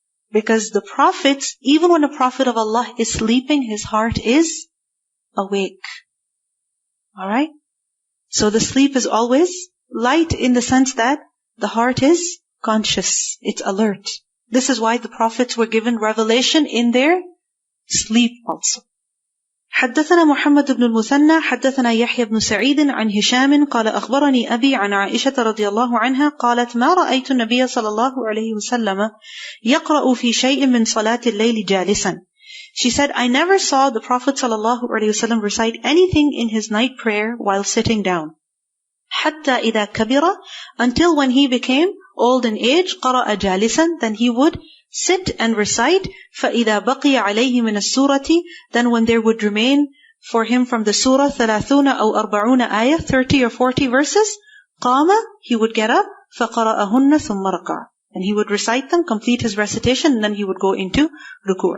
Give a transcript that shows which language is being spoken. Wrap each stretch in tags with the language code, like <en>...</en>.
<en>Because the prophets, even when a prophet of Allah is sleeping, his heart is awake. Alright? So the sleep is always light in the sense that the heart is conscious. It's alert. This is why the prophets were given revelation in their sleep also.</en> <ar>حدثنا محمد بن المثنى حدثنا يحيى بن سعيد عن هشام قال أخبرني أبي عن عائشة رضي الله عنها قالت ما رأيت النبي صلى الله عليه وسلم يقرأ في شيء من صلاة الليل جالسا.</ar> <en>She said, I never saw the Prophet ﷺ recite anything in his night prayer while sitting down.</en> <ar>حَتَّى إِذَا كَبِرَ,</ar> <en>until when he became old in age,</en> <ar>قَرَأَ جَالِسًا,</ar> <en>then he would sit and recite.</en> <ar>فَإِذَا بَقِيَ عَلَيْهِ مِنَ السُّورَةِ,</ar> <en>then when there would remain for him from the surah 30</en> <ar>أو</ar> <en>40 ayah, 30 or 40 verses,</en> <ar>قَامَ,</ar> <en>he would get up,</en> <ar>فَقَرَأَهُنَّ ثُمَّ رَكَعَ,</ar> <en>and he would recite them, complete his recitation, and then he would go into ruku'.</en>